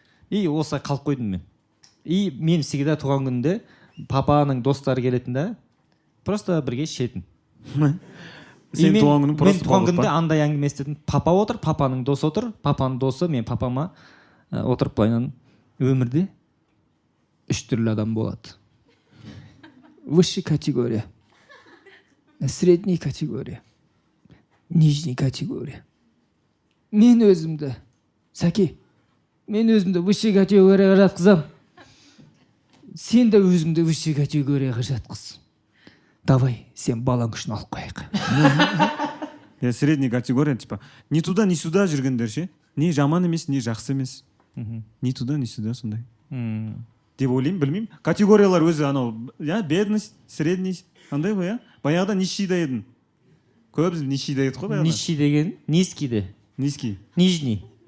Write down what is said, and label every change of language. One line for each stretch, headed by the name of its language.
Kazakh: И осылай қалып қойдым мен. И мен всегда туған күнде папаның достары келетін да, просто бірге ішетін. Сен туған күнің просто мен туған күнде андай әңгіме естідім. Папа отыр, папаның досы отыр, папаның досы мен папама отырып былайынан, өмірде 3 түрлі адам болады.
Russian: Высшая категория, средний категория, нижний категория.
Kazakh: Мен өзімді, Сәке, мен өзімді высшая категорияға жатқызам. Сен де өзіңді высшая категорияға жатқыз. Давай, сен балаң үшін алып қояйық.
Russian: Я средний категория, типа, не туда, не сюда
Kazakh: жүргендер ше. Не жаман емес, не жақсы емес.
Russian: Не туда, не сюда,
Kazakh: сондай. Деп ойлаймын, білмеймін. Категориялар өзі анау, бедность, средний, андай ғой, я? Баяғыда нищийда едің. Көбіз нищийда едік қой баяғыда. Нищий деген низкийде.
Russian: Низкий. Нижний.